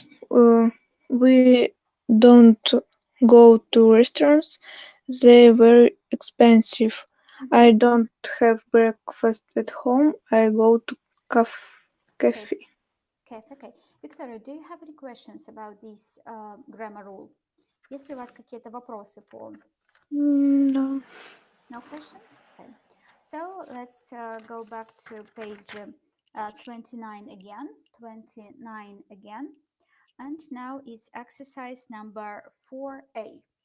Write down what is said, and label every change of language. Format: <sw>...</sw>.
<en>Uh, we don't go to restaurants. They're very expensive. Mhm. I don't have breakfast at home. I go to Okay, cafe. okay, okay. Victoria, do you have any questions about this grammar rule?</en> <ru>Есть ли у вас какие-то вопросы по...</ru> <en>No. No questions? Okay. So let's go back to page 29 again. 29 again. And now it's exercise number 4A.</en>